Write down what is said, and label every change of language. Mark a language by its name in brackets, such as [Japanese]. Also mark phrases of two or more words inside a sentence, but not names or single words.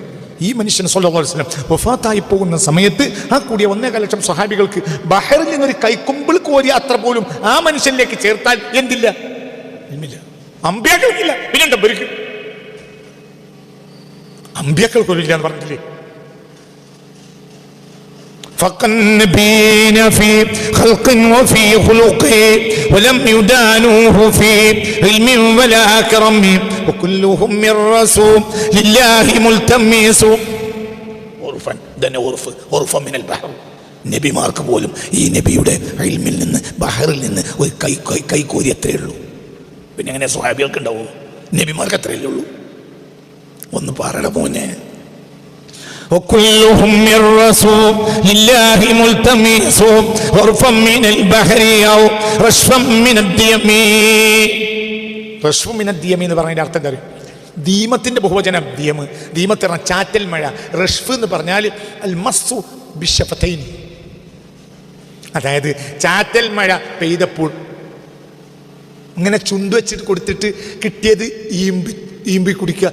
[Malayalam] ഈ മനുഷ്യൻ സ്വല്ലല്ലാഹു അലൈഹി വസല്ലം വഫാത്തായി പോകുന്ന സമയത്ത് ആ കൂടിയ 1.25 ലക്ഷം സ്വഹാബികൾക്ക് ബഹറിൽ നിന്നൊരു കൈക്കുമ്പിൾ കോരി അത്ര പോലും ആ മനുഷ്യനിലേക്ക് ചേർത്താൽ എന്തില്ല? ഇൽമില്ല. അമ്പിയാക്കൾക്കില്ല. പിന്നെന്താ ബരിക്ക്? അമ്പിയാക്കൾക്കൊരില്ല എന്ന് പറഞ്ഞില്ലേ? [Arabic] فالنبيين في خلق وفي خلق ولم يدانوه في علم ولا كرم وكلهم من رسول لله ملتمس. [Malayalam] നബിമാർക്ക് പോലും ഈ നബിയുടെ ഇൽമിൽ നിന്ന് ബഹറിൽ നിന്ന് ഒരു കൈക്കോരി അത്രയേ ഉള്ളൂ. പിന്നെ എങ്ങനെ സ്വഹാബികൾക്ക് ഉണ്ടാവൂ? നബിമാർക്ക് അത്രയല്ലേ ഉള്ളൂ. ഒന്ന് പറയണ മോനെ. [Arabic] وكلهم من رسول لله ملتمس غرفا من البحر أو رشفا من الديم. رشف من الديم [Malayalam] എന്ന് പറഞ്ഞതിന്റെ അർത്ഥം എന്താ? ദീമത്തിന്റെ ബഹുവചനം ദിയമ്. ദീമത്ത് പറഞ്ഞാൽ ചാറ്റൽ മഴ. റഷ്ഫ് എന്ന് പറഞ്ഞാൽ [Arabic] المص بالشفتين. [Malayalam] അതായത് ചാറ്റൽ മഴ പെയ്തപ്പോൾ ഇങ്ങനെ ചുണ്ടു വെച്ചിട്ട് കൊടുത്തിട്ട് കിട്ടിയത് ഈമ്പി കുടിക്കുക.